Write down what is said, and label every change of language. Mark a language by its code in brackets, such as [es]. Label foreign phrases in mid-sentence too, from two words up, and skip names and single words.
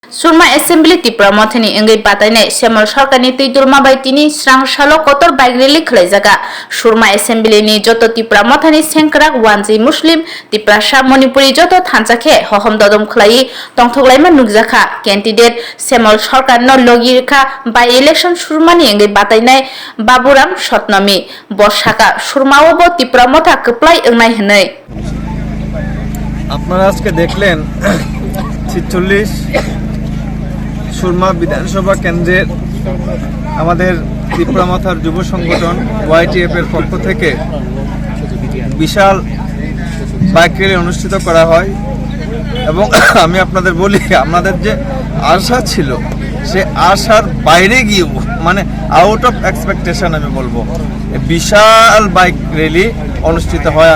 [trp] Surma Assembly Tipra Mothani Engai Patane Semal Sarkani Tidurma by Tini Srang Shalo Kotor by Grili Klezaga Surma Assembly ni Joto Tipra Mothani Senkrak Wanzi Muslim Tipra Shah Monipuri Joto Thansake Hohom Dodom Klai Tongthoglaima Nukjaka Candidate Semal Sarkar no Logirka by election Surmani Engai Patainai Baburam Shotnami Boshaka Surmaobo Tipra Motha Kaplai Engai Henai [bn] আপনারা আজকে দেখলেন ৪৬ সুরমা বিধানসভা কেন্দ্রের আমাদের ত্রিপুরামাথার যুব সংগঠন ওয়াইটিএফ এর পক্ষ থেকে বিশাল [en] bike rally [bn] অনুষ্ঠিত করা হয় এবং আমি আপনাদের বলি আমাদের যে আশা ছিল সে আশার বাইরে গিয়েও মানে [en] out of expectation [bn] আমি বলবো বিশাল [en] bike rally [bn] অনুষ্ঠিত হয়।